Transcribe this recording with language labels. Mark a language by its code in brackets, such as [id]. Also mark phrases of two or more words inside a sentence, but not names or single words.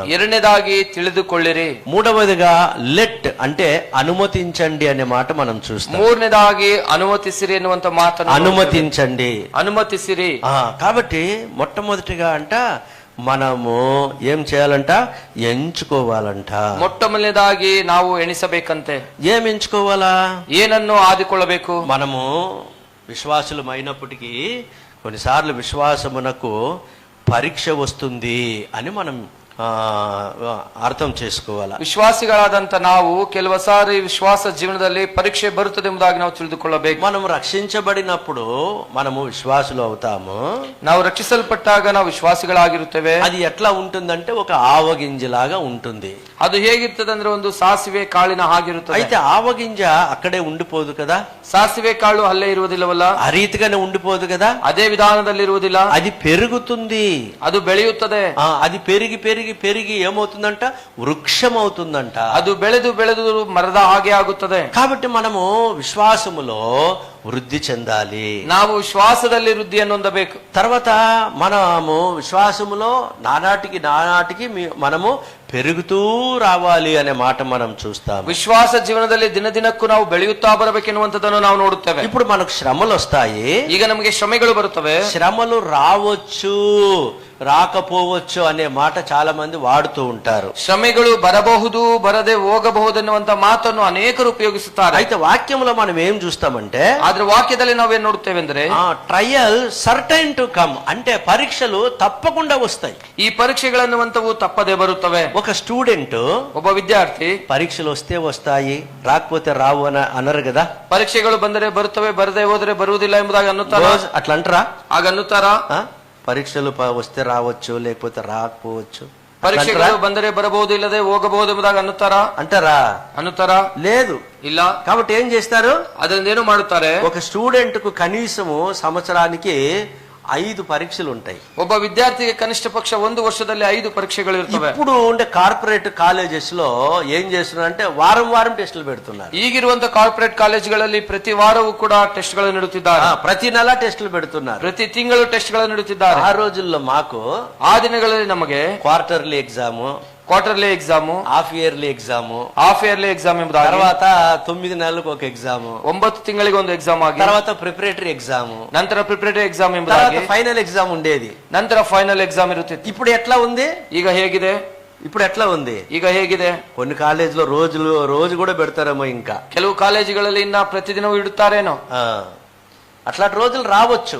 [kn] ಎರಡನೇದಾಗಿ ತಿಳಿದುಕೊಳ್ಳಿರಿ. [te] మూడవదిగా లెట్ అంటే అనుమతించండి అనే మాట మనం చూస్తాం. [kn] ಮೂರನೇದಾಗಿ ಅನುಮತಿಸಿರಿ ಎನ್ನುವಂತ ಮಾತನ್ನು [te] అనుమతించండి, [kn] అనుమతిಸಿರಿ. [te] కాబట్టి మొట్టమొదటిగా అంట మనము ఏం చేయాలంట, ఎంచుకోవాలంట. [kn] ಮೊಟ್ಟಮೊದಲನೇದಾಗಿ ನಾವು ಎಣಿಸಬೇಕಂತೆ. [te] ఏం ఎంచుకోవాలా, [kn] ಏನನ್ನು ಆದಿಕೊಳ್ಳಬೇಕು. [te] మనము విశ్వాసులమైనప్పటికీ కొన్నిసార్లు విశ్వాసమునకు పరీక్ష వస్తుంది అని మనం అర్థం చేసుకోవాలా. [kn] ವಿಶ್ವಾಸಿಗಳಾದಂತ ನಾವು ಕೆಲವು ಸಾರಿ ವಿಶ್ವಾಸ ಜೀವನದಲ್ಲಿ ಪರೀಕ್ಷೆ ಬರುತ್ತದೆ ಎಂಬುದಾಗಿ ನಾವು ತಿಳಿದುಕೊಳ್ಳಬೇಕು. [te] మనం రక్షించబడినప్పుడు మనము విశ్వాసులు అవుతాము. [kn] ನಾವು ರಕ್ಷಿಸಲ್ಪಟ್ಟಾಗ ನಾವು ವಿಶ್ವಾಸಿಗಳಾಗಿರುತ್ತೇವೆ. [te] అది ఎట్లా ఉంటుందంటే ఒక ఆవగింజలాగా ఉంటుంది. [kn] ಅದು ಹೇಗಿರ್ತದೆ ಅಂದ್ರೆ ಒಂದು ಸಾಸಿವೆ ಕಾಳಿನ ಹಾಗಿರುತ್ತದೆ. [te] అయితే ఆవగింజ అక్కడే ఉండిపోదు కదా. [kn] ಸಾಸಿವೆ ಕಾಳು ಅಲ್ಲೇ ಇರುವುದಿಲ್ಲವಲ್ಲ, [te] ఆ రీతిగానే ఉండిపోదు కదా. [kn] ಅದೇ ವಿಧಾನದಲ್ಲಿ ಇರುವುದಿಲ್ಲ, [te] అది పెరుగుతుంది, [kn] ಅದು ಬೆಳೆಯುತ್ತದೆ. [te] అది పెరిగి పెరిగి పెరిగి ఏమవుతుందంట, వృక్షం అవుతుందంట. [kn] ಅದು ಬೆಳೆದು ಬೆಳೆದು ಮರದ ಹಾಗೆ ಆಗುತ್ತದೆ. [te] కాబట్టి మనము విశ్వాసములో వృద్ధి చెందాలి. [kn] ನಾವು ವಿಶ್ವಾಸದಲ್ಲಿ ವೃದ್ಧಿಯನ್ನು ಹೊಂದಬೇಕು. [te] తర్వాత మనము విశ్వాసములో నానాటికి మనము పెరుగుతూ రావాలి అనే మాట మనం చూస్తాం. [kn] విశ్వాಸ ಜೀವನದಲ್ಲಿ ದಿನದಿನಕ್ಕೂ ನಾವು ಬೆಳೆಯುತ್ತಾ ಬರಬೇಕೆನ್ನುವಂತದನ್ನು ನಾವು ನೋಡುತ್ತೇವೆ. [te] ఇప్పుడు మనకు శ్రమలు వస్తాయి. [kn] ಈಗ ನಮಗೆ ಶ್ರಮೆಗಳು ಬರುತ್ತವೆ. [te] శ్రమలు రావచ్చు, రాకపోవచ్చు అనే మాట చాలా మంది వాడుతూ ఉంటారు. [kn] ಶ್ರಮೆಗಳು ಬರಬಹುದು, ಬರದೆ ಹೋಗಬಹುದು ಎನ್ನುವಂತ ಮಾತನ್ನು ಅನೇಕರು ಉಪಯೋಗಿಸುತ್ತಾರೆ. [te] అయితే వాక్యంలో మనం ఏం చూస్తామంటే, [kn] ಆದ್ರೆ ವಾಕ್ಯದಲ್ಲಿ ನಾವೇನ್ ನೋಡುತ್ತೇವೆ ಅಂದ್ರೆ, [en] trial certain to come [te] అంటే పరీక్షలు తప్పకుండా వస్తాయి. [kn] ಈ ಪರೀಕ್ಷೆಗಳನ್ನುವಂತವು ತಪ್ಪದೆ ಬರುತ್ತವೆ. [te] ఒక స్టూడెంట్, [kn] ಒಬ್ಬ ವಿದ್ಯಾರ್ಥಿ, [te] పరీక్షలు వస్తే వస్తాయి, రాకపోతే రావు అని అనరు కదా. [kn] ಪರೀಕ್ಷೆಗಳು ಬಂದರೆ ಬರುತ್ತವೆ, ಬರದೆ ಹೋದರೆ ಬರುವುದಿಲ್ಲ ಎಂಬುದಾಗಿ ಅನ್ನುತ್ತಾರಾ? [te] అట్లా అంటారా? [kn] ಆಗ ಅನ್ನುತ್ತಾರಾ? [te] పరీక్షలు వస్తే రావచ్చు, లేకపోతే రాకపోవచ్చు [kn] ಪರೀಕ್ಷೆಗಳು ಬಂದರೆ ಬರಬಹುದು ಇಲ್ಲದೆ ಹೋಗಬಹುದು ಎಂಬುದಾಗಿ ಅನ್ನುತ್ತಾರಾ [te] లేదు. [kn] ಇಲ್ಲ. [te] కాబట్టి ఏం చేస్తారు? [kn] ಅದರಿಂದ ಏನು ಮಾಡುತ್ತಾರೆ? [te] ఒక స్టూడెంట్ కు కనీసము సంవత్సరానికి 5 పరీక్షలు ఉంటాయి. [kn] ಒಬ್ಬ ವಿದ್ಯಾರ್ಥಿಗೆ ಕನಿಷ್ಠ ಪಕ್ಷ 1 ವರ್ಷದಲ್ಲಿ 5 ಪರೀಕ್ಷೆಗಳು ಇರುತ್ತವೆ. [te] ఇప్పుడు ఉండే [en] corporate colleges [te] లో ఏం చేస్తున్నారంటే వారం టెస్టులు పెడుతున్నారు. [kn] ಈಗಿರುವಂತ ಕಾರ್ಪೊರೇಟ್ ಕಾಲೇಜುಗಳಲ್ಲಿ ಪ್ರತಿ ವಾರವೂ ಕೂಡ ಟೆಸ್ಟ್ ಗಳನ್ನು ನೀಡುತ್ತಿದ್ದಾರೆ. [te] ప్రతి నెల టెస్టులు పెడుతున్నారు. [kn] ಪ್ರತಿ ತಿಂಗಳು ಟೆಸ್ಟ್ ಗಳನ್ನು ನೀಡುತ್ತಿದ್ದಾರೆ. [te] ఆ రోజుల్లో మాకు [kn] ಆ ದಿನಗಳಲ್ಲಿ ನಮಗೆ [en] quarterly exam, quarterly exam, half yearly exam, half yearly exam ಎಂಬುದಾಗಿ, [te] తర్వాత 9 నెలలకు ఒక ఎగ్జామ్, [kn] 9 ತಿಂಗಳಿಗೆ ಒಂದು ಎಕ್ಸಾಮ್ ಆಗಿ, [te] తర్వాత [en] preparatory exam, [kn] ನಂತರ [en] preparatory exam [kn] ಎಂಬುದಾಗಿ, [en] final exam [te] ఉండేది. [kn] ನಂತರ [en] final exam [kn] ಇರುತ್ತಿತ್ತು. [te] ఇప్పుడు ఎట్లా ఉంది? [kn] ಈಗ ಹೇಗಿದೆ? [te] ఇప్పుడు ఎట్లా ఉంది? [kn] ಈಗ ಹೇಗಿದೆ? [te] కొన్ని కాలేజీలో రోజు కూడా పెడతారేమో. ఇంకా [kn] ಕೆಲವು ಕಾಲೇಜುಗಳಲ್ಲಿ ಇನ್ನ ಪ್ರತಿದಿನವೂ ಇಡುತ್ತಾರೇನೋ. [te] అట్లాంటి రోజులు రావచ్చు,